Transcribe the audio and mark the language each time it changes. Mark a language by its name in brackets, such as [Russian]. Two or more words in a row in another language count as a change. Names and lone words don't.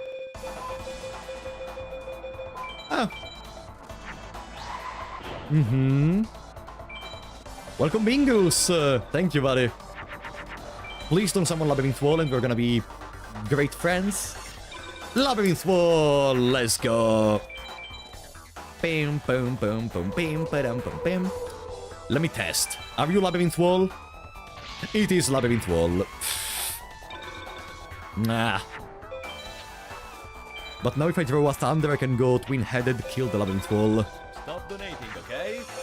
[English] Ah. Welcome Bingus! Thank you, buddy. Please don't summon Labyrinth Wall and we're gonna be great friends. Labyrinth Wall! Let's go! Bam, boom, boom, boom, bam, ba-dum, boom, bam. Let me test. Are you Labyrinth Wall? It is Labyrinth Wall. Nah. But now if I throw a Thunder, I can go Twin-Headed, kill the Labyrinth Wall. Stop donating, okay?